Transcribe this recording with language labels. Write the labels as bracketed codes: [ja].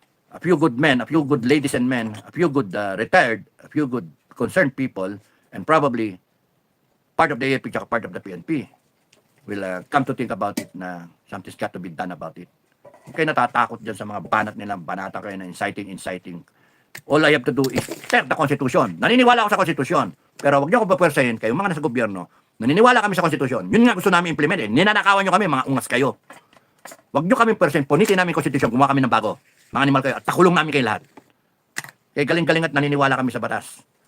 [en] A few good men, a few good ladies and men, a few good retired, a few good concerned people, and probably part of the AFP at part of the PNP will come to think about it na something's got to be done about it. [tl] Huwag kayo natatakot dyan sa mga banat nilang, banata kayo na inciting. [en] All I have to do is tear the Constitution. [tl] Naniniwala ako sa Constitution. Pero huwag niyo ako papwersahin, kayo mga nasa gobyerno, naniniwala kami sa Constitution. Yun nga gusto namin implement eh. Ninanakawan niyo kami, mga ungas kayo. Huwag niyo kami persen, punitin namin Constitution, gumawa kami ng bago. Mga animal kayo, at takulong namin kayo lahat. Kaya galing-galing at naniniwala kami sa batas.